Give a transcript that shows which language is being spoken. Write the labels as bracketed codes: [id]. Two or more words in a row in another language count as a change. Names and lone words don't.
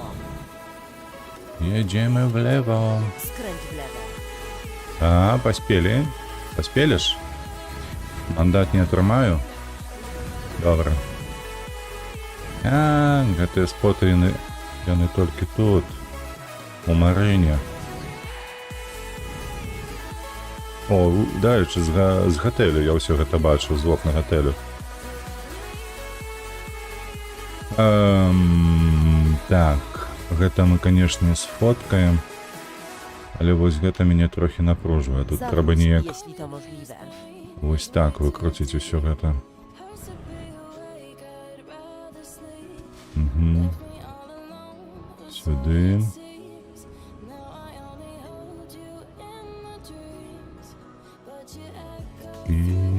[pl] Jedziemy w lewo. Skręć w lewo. [ru] А, поспели? Поспелишь? [be] Мандат не атрымаю? Добра. Гэтыя споты, яны толькі тут, у Марыне. О, дарэчы, з гатэлю я ўсё гэта бачу, з вокна гатэлю. Так, гэта мы, конечно, сфоткаем. Але вось гэта мяне трохі напружвае. Тут трэба [pl] Zawróć, [be] неяк [pl] jeśli to możliwe. [be] вось так выкруціць усё гэта. Сюды. І...